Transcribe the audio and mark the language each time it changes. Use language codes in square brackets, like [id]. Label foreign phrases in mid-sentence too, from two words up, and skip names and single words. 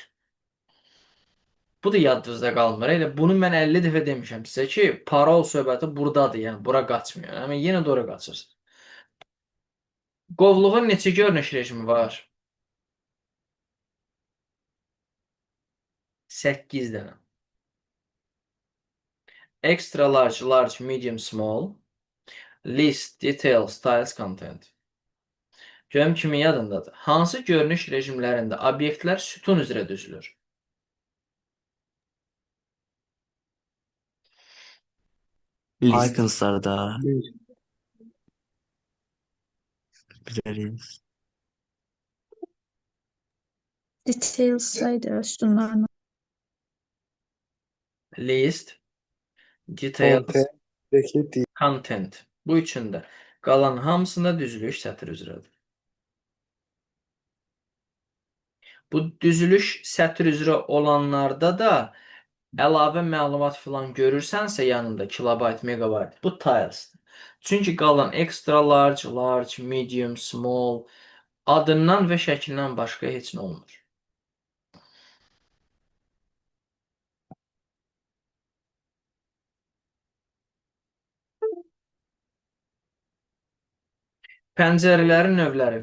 [az] Bu da yadınızda qalmır. Elə bunu mən 50 dəfə demişəm sizə ki, parol söhbəti buradadır, yəni bura qaçmıyor. Amma yenə də ora qaçırsınız. Qovluğun neçə görünüş rejimi var? 8 dənə. [en] Extra large, large, medium, small. List, detail, styles, content. [az] Görüm kimi yadındadır. Hansı görünüş rejimlərində obyektlər sütun üzrə düzülür? Iconslarda biliriz. Details'daydı sütunlarla. [en] List, details, content. [az] Bu üçündə. Qalan hamısında düzülüş sətr üzrədir. Bu düzülüş sətr üzrə olanlarda da əlavə məlumat filan görürsənsə yanında kilobayt, megabayt, bu tilesdir. Çünki qalan [en] extra large, large, medium, small [az] adından və şəklindən başqa heç nə olmur. Pəncərələrin növləri.